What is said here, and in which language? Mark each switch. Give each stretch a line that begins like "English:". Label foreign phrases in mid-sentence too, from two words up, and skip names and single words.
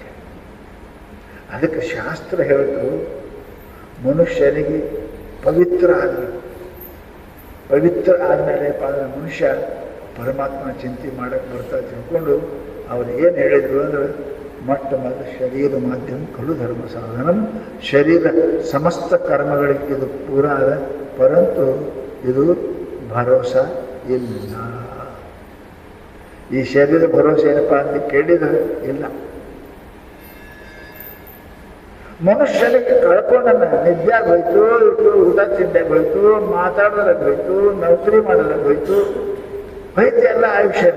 Kannada: ಅದಕ್ಕೆ ಶಾಸ್ತ್ರ ಹೇಳ್ತು ಮನುಷ್ಯನಿಗೆ ಪವಿತ್ರ ಆಗಬೇಕು. ಪವಿತ್ರ ಆದಮೇಲೆ ಮನುಷ್ಯ ಪರಮಾತ್ಮನ ಚಿಂತೆ ಮಾಡಕ್ಕೆ ಬರ್ತಾ ತಿಳ್ಕೊಂಡು ಅವ್ರು ಏನು ಹೇಳಿದ್ರು ಅಂದ್ರೆ, ಮೊಟ್ಟ ಮೊದಲು
Sanskrit: ಶರೀರ ಮಾಧ್ಯಮ ಖಲು ಧರ್ಮ ಸಾಧನಂ,
Kannada: ಶರೀರ ಸಮಸ್ತ ಕರ್ಮಗಳಿಗೆ ಇದು ಪೂರ ಅದ, ಪರಂತು ಇದು ಭರೋಸಾ ಇಲ್ಲ. ಈ ಶರೀರ ಭರೋಸೆ ಏನಪ್ಪ ಅಂತ ಕೇಳಿದರೆ ಇಲ್ಲ. ಮನುಷ್ಯನಿಗೆ ಕಳ್ಕೊಂಡನ್ನ ನಿದ್ಯಾಗ ಹೋಯ್ತು, ಊಟ ತಿಂದಾಗ ಹೋಯ್ತು, ಮಾತಾಡೋದಾಗ ಹೋಯ್ತು, ನೌಕರಿ ಮಾಡೋದಾಗ ಹೋಯ್ತು, ಎಲ್ಲ ಆಯುಷ್ಯನೇ.